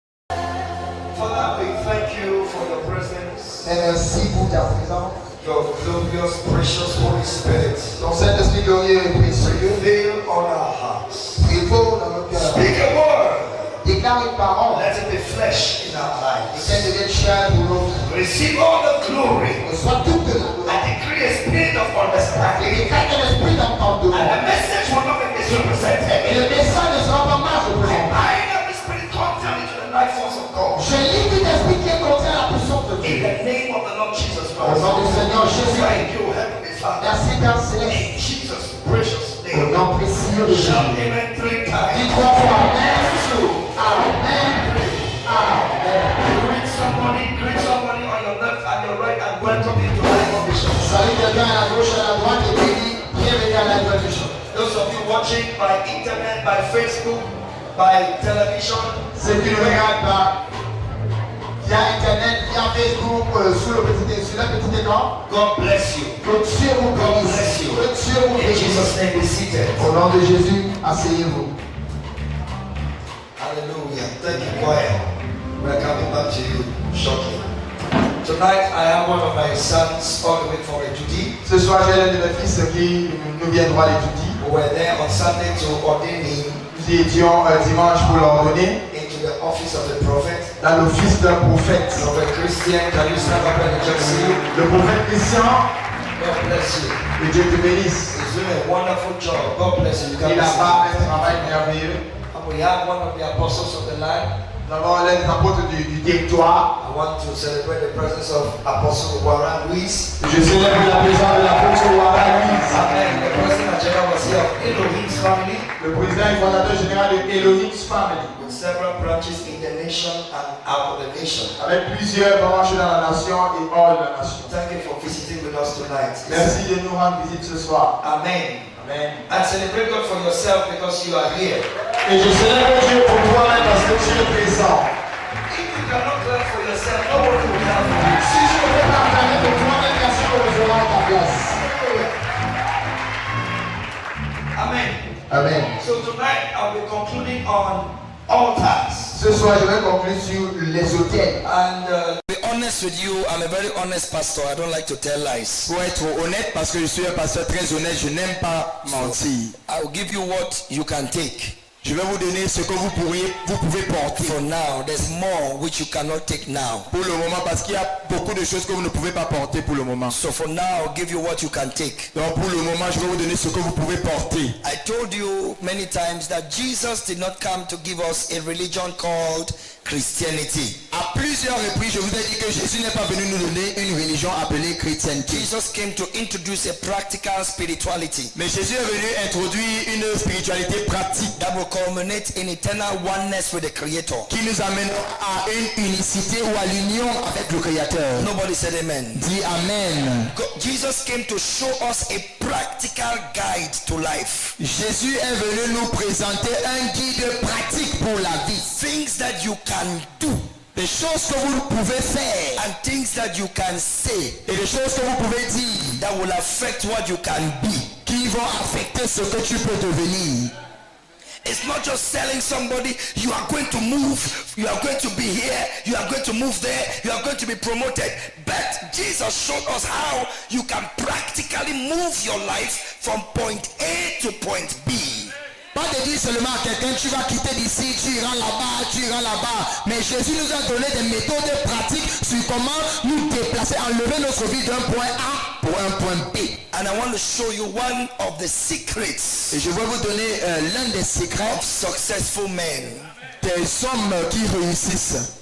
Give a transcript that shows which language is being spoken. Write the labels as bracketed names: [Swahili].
[English] Father, we thank you for your presence. [French] Et merci pour ta présence. [English] Your glorious, precious Holy Spirit. [French] Ton Saint-Esprit glorieux et précieux. [English] Fill on our hearts. [French] Prévaut dans nos cœurs. [English] Speak a word. [French] Déclare une parole. [English] Let it be flesh in our [French] Et [English] lives. [French] qu'elle devienne chair pour nous. [English] Receive all the glory. [French] Reçois toute la gloire. [English] I decree a spirit of [French] Et [English] understanding. [French] déclare que l'esprit d'entendement. [English] And the message will not be [French] Et [English] misrepresented. [French] le message ne sera pas mal [English] I [French] représenté. [English] bind every spirit contrary to the life force of God. [French] Je lis tout esprit qui est contraire à la puissance de [English] In [French] Dieu. [English] the name of the Lord Jesus [French] Au nom du [English] Christ. [French] Seigneur Jésus. [English] Thank you, Heavenly Father. [French] Merci Père Céleste. [English] In Jesus' precious [French] Au [English] name. [French] nom précieux de Jésus. [English] Shout amen 3 [French] Dis [English] times. [French] 3 fois Amen. Amen. Amen. [English] Greet somebody on your left and your right and welcome into Life of Vision. [French] Salut quelqu'un à la gauche, à la droite et puis bienvenue à la Life Vision. [English] Those of you watching by internet, by Facebook, by television, [French] Ceux qui nous regardent via Internet, via Facebook, sur le petit écran, [English] God bless you. [French] que Dieu vous [English] God [French] bénisse. [English] bless you. [French] Que Dieu vous [English] In [French] bénisse. [English] Jesus' name, be seated. [French] Au nom de Jésus, asseyez-vous. [English] Hallelujah. Thank you, choir. We're coming back to you shortly. Tonight, I have one of my sons all the way from Ejudi. [French] Ce soir, j'ai l'un de mes fils qui nous vient droit d'étudier. [English] We were there on Sunday to ordain him [French] Nous y étions dimanche pour l'ordonner [English] into the office of the prophet. [French] dans l'office d'un prophète. [English] Prophet Christian, can you stand up and just see you? [French] Le prophète Christian, [English] God bless you. [French] que Dieu te bénisse. [English] He's doing a wonderful job. God bless you. You can [French] Il a [English] see. [French] fait un travail merveilleux. [English] And we have one of the apostles of the land. [French] Nous avons l'un des apôtres du territoire. [English] I want to celebrate the presence of Apostle Warren Luis. [French] Je célèbre la présence de l'apôtre Warren Luis. [English] Amen. The president general was here of Elohim's family [French] Le président et fondateur général de Elohim's Family, [English] with several branches in the nation and out of the nation. [French] avec plusieurs branches dans la nation et hors de la nation. [English] Thank you for visiting with us tonight. [French] Merci de nous rendre visite ce soir. [English] Amen. [French] Amen. [English] And celebrate God for yourself because you are here. [French] Et je célèbre Dieu pour toi-même parce que tu es présent. [English] If you cannot clap for yourself, nobody will clap for you. [French] Si je ne peux pas acclamer pour toi-même, personne ne le fera à ta place. [English] Amen. [French] Amen. [English] So tonight I'll be concluding on altars. [French] Ce soir, je vais conclure sur les hôtels. [English] And to be honest with you, I'm a very honest pastor. I don't like to tell lies. [French] Pour être honnête, parce que je suis un pasteur très honnête, je n'aime pas mentir. [English] I will give you what you can take. [French] Je vais vous donner ce que vous pouvez porter. [English] For now, there's more which you cannot take now. [French] Pour le moment, parce qu'il y a beaucoup de choses que vous ne pouvez pas porter pour le moment. [English] So for now, I'll give you what you can take. [French] Donc pour le moment, je vais vous donner ce que vous pouvez porter. [English] I told you many times that Jesus did not come to give us a religion called Christianity. [French] À plusieurs reprises, je vous ai dit que Jésus n'est pas venu nous donner une religion appelée chrétienté. [English] Jesus came to introduce a practical spirituality [French] Mais Jésus est venu introduire une spiritualité pratique [English] that will culminate in eternal oneness with the Creator. [French] qui nous amène à une unicité ou à l'union avec le Créateur. [English] Nobody said amen. [French] Dis Amen. [English] Jesus came to show us a practical guide to life. [French] Jésus est venu nous présenter un guide pratique pour la vie. [English] Things that you can do [French] Des choses que vous pouvez faire [English] and things that you can say [French] et des choses que vous pouvez dire [English] that will affect what you can be. [French] qui vont affecter ce que tu peux devenir. [English] It's not just selling somebody, you are going to move, you are going to be here, you are going to move there, you are going to be promoted. But Jesus showed us how you can practically move your life from point A to point B. [French] Pas de dire seulement à quelqu'un tu vas quitter d'ici, tu iras là-bas. Mais Jésus nous a donné des méthodes pratiques sur comment nous déplacer, enlever notre vie d'un point A pour un point B. [English] And I want to show you one of the secrets [French] Et je vais vous donner l'un des secrets [English] of successful men. [French] des hommes qui réussissent.